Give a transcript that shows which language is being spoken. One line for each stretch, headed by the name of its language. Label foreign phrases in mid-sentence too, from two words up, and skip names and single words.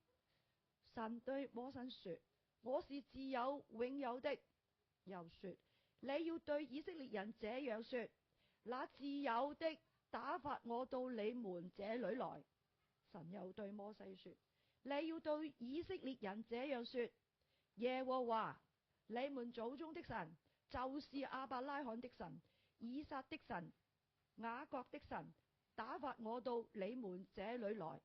Chinese: 神對摩西說：我是自有永有的。又說：你要對以色列人這樣說：那自有的打發我到你們這裏來。神又對摩西說：你要對以色列人這樣說： 耶和華你們祖宗的神，就是亞伯拉罕的神、以撒的神、雅各的神，打發我到你們這裏來。